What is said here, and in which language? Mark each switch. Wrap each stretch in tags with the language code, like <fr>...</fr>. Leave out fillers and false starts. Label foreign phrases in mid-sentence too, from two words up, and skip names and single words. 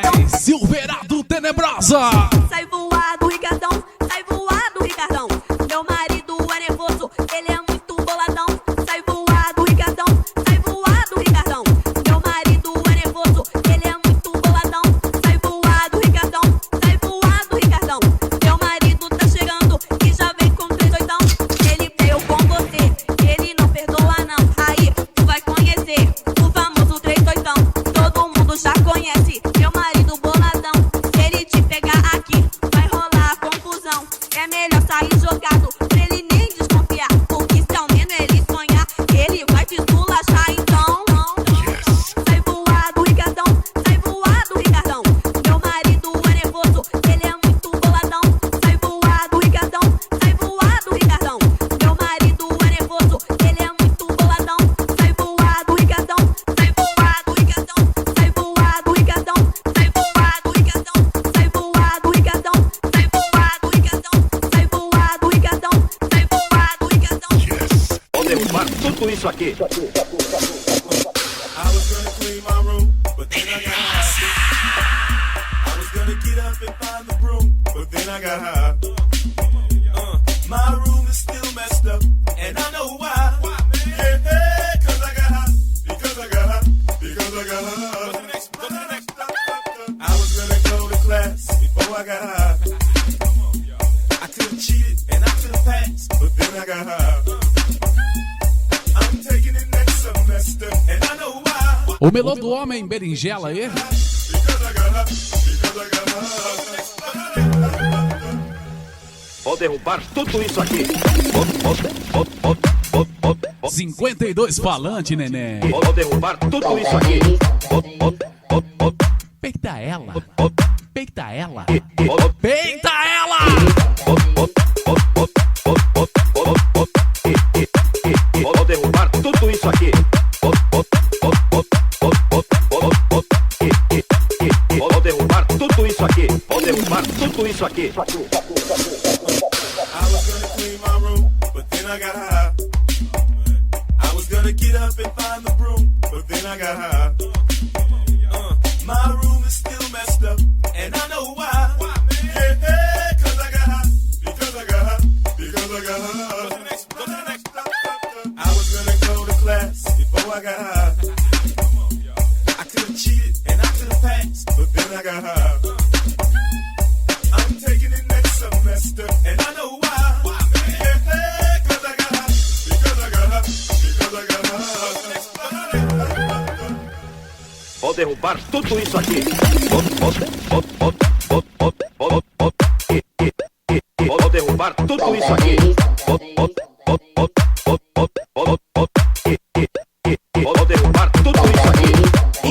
<pt>Silverado Tenebrosa. Sai voado, Ricardão. Sai voado, Ricardão. Meu marido é nervoso, ele é muito boladão. Sai voado, Ricardão. Sai voado, Ricardão. Meu marido é nervoso, ele é muito boladão. Sai voado, Ricardão. Sai voado, Ricardão. Meu marido tá chegando e já vem com 3 oitão. Ele veio com você, ele não perdoa não. Aí tu vai conhecer o famoso 3 oitão. Todo mundo já conhece meu marido boladão. Se ele te pegar aqui, vai rolar confusão. É melhor sair jogado pra ele nem desconfiar. Porque se ao menos ele sonhar, ele vai te esculachar então. Sai voado, Ricardão. Sai voado, Ricardão. Meu marido é nervoso, ele é muito boladão. Sai voado, Ricardão. Sai voado, Ricardão. Meu marido é nervoso, ele é muito boladão. Sai voado, Ricardão. Sai voado, Ricardão. Sai voado, Ricardão. Sai voado, Ricardão. Sai voado, Ricardão. Sai voado, Ricardão. Sai voado, Ricardão. Sai voado, Ricardão. Vou derrubar tudo isso aqui.</pt> <en>I was gonna clean my room, but then I got high. I was gonna get up and find the broom, but then I got high. My room is still messed up, and I know why. Yeah, 'cause I got high, because I got high, because I got high. I was gonna go to class before I got high. I could've cheated and I could've passed, but then I got high. I'm taking it next semester, and I know why.</en> <pt>O melô do homem berinjela aí. Vou derrubar tudo isso aqui. 52 falante, neném. Vou derrubar tudo isso aqui. Peita ela. Peita ela. Peita ela. Vou derrubar tudo isso aqui. Vou derrubar tudo isso aqui. Vou derrubar tudo isso aqui.</pt> <en>I was gonna clean my room, but then I got high. I was gonna get up and find the broom, but then I got high. My room is still messed up, and I know why. Yeah, 'cause I got high, because I got high, because I got high. I was gonna go to class before I got high. I could've cheated and I could've passed, but then I got high. I'm taking it next semester, and I know why. Yeah, 'cause I got high, because I got high, because I got high.</en> <pt>Vou derrubar tudo isso aqui. Vou derrubar tudo isso aqui. Vou derrubar tudo isso aqui.</pt>